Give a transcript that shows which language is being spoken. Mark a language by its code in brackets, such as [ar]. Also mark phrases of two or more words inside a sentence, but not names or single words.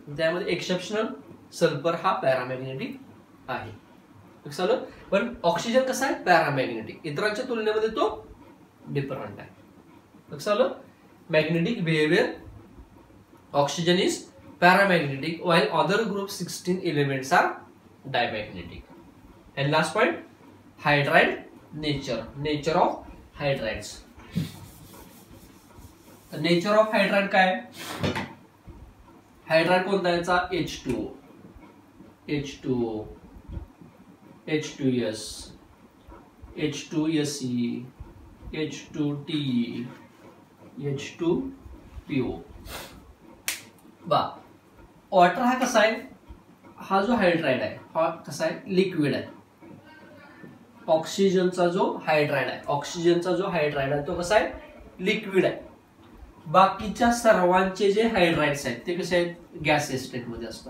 [mr] त्यामध्ये एक्सेप्शनल सल्फर हा पॅरामॅग्नेटिक आहे. पण ऑक्सिजन कसा आहे, पॅरामॅग्नेटिक. इतरांच्या तुलनेमध्ये तो डिफरंट आहे. [en] लक्षात magnetic behavior, oxygen is paramagnetic while other group 16 elements are dimagnetic. And last point, hydride nature of hydrides. nature of hydride [mr] काय, हायड्राइड कोणता याचा, H2O, H2O, H2S, H2Se, H2Te, H2PO. वॉटर हा कसा आहे, हा जो हायड्राइड आहे हा कसा आहे, लिक्विड आहे. ऑक्सिजनचा जो हायड्राइड आहे तो कसा आहे, लिक्विड आहे. बाकीच्या सर्वांचे जे हायड्राइड्स आहेत ते कसे आहेत, [en] gaseous state [mr] मध्ये असतात.